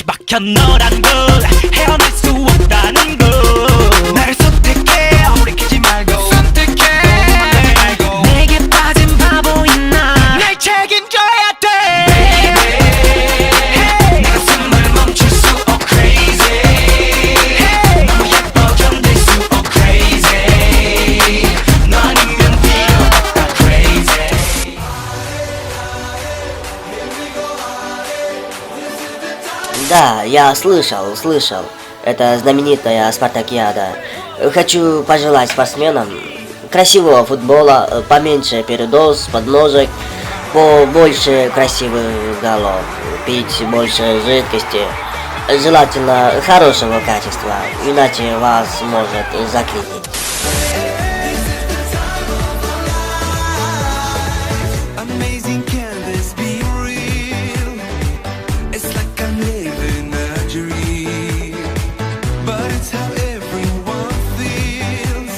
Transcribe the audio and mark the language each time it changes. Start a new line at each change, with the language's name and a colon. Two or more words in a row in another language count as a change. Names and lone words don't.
Korean: 지켜 너란 걸 헤어날 수 없다는 걸 나를 선택해 돌이키지 말고 선택해 말고 내게 빠진 바보인 날 책임져야 돼 Baby 내가 숨을 멈출 수 없 crazy 너무 예뻐 견딜 수 없 crazy 너 아니면 필요 없다 crazy
Russian: Да, я слышал. Это знаменитая спартакиада. Хочу пожелать спортсменам красивого футбола, поменьше передоз, подножек, побольше красивых голов, пить больше жидкости, желательно хорошего качества, иначе вас может заклинить.
English: Amazing, can this be real? It's like I'm living a dream, but it's how everyone feels.